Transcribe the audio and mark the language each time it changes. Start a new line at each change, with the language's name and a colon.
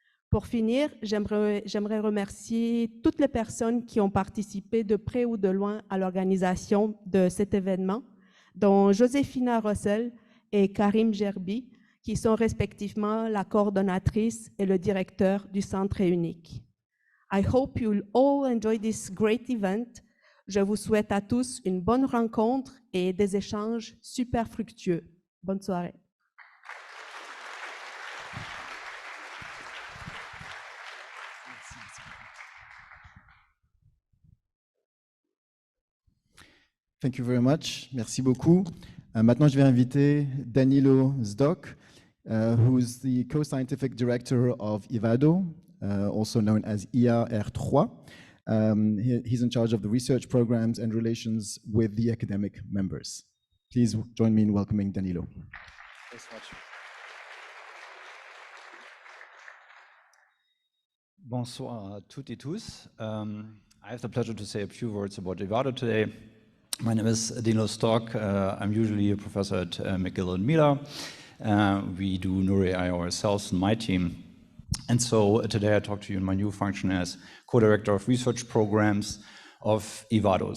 French: Pour finir, j'aimerais remercier toutes les personnes qui ont participé de près ou de loin à l'organisation de cet événement, dont Joséphina Rossel et Karim Gerbi, qui sont respectivement la coordonnatrice et le directeur du Centre unique.
English: I hope you'll all enjoy this great event.
French: Je vous souhaite à tous une bonne rencontre et des échanges super fructueux. Bonne soirée.
English: Thank you very much.
French: Merci beaucoup. Maintenant, je vais inviter
English: Danilo Zdok, who's the co-scientific director of IVADO, also known as IAR3. He's in charge of the research programs and relations with the academic members. Please join me in welcoming Danilo. Thanks so much.
French: Bonsoir à toutes et tous.
English: I have the pleasure to say a few words about IVADO today. My name is Danilo Stock. I'm usually a professor at McGill and Miller. We do Neuro-AI ourselves in my team. And so today I talk to you in my new function as co-director of research programs of IVADO.